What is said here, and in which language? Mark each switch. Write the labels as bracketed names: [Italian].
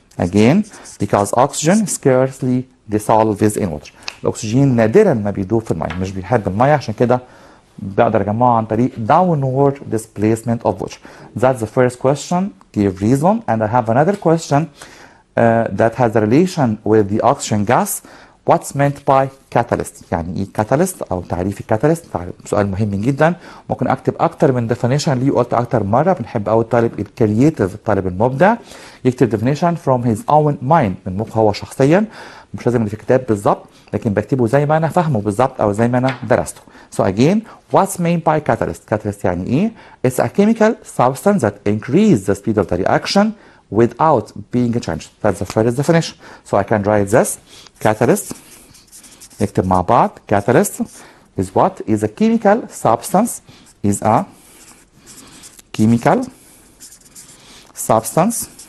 [English] again because oxygen scarcely dissolves in water، [Arabic] الاكسجين نادرا ما بيدوب في الميه، مش بيحب الميه عشان كده بقدر اجمعه عن طريق downward displacement of which. [English] That's the first question, give reason. And I have another question that has a relation with the oxygen gas. What's meant by catalyst؟ [Arabic] يعني ايه catalyst او تعريف الكاتاليست؟ سؤال مهم جدا. ممكن اكتب اكتر من definition ليه، قلت اكتر مره. بنحب قوي الطالب الكرييتيف، الطالب المبدع يكتب [English] definition from his own mind، [Arabic] من مخه هو شخصيا، مش لازم اللي في الكتاب بالظبط، لكن بكتبه زي ما انا فاهمه بالظبط او زي ما انا درسته. [English] So again, what's meant by catalyst؟ catalyst [Arabic] يعني ايه؟ [English] It's a chemical substance that increases the speed of the reaction without being changed. That's the first definition. So I can write this. [Arabic] Catalyst, نكتب مع بعض. [English] Catalyst is what? Is a chemical substance. Is a chemical substance.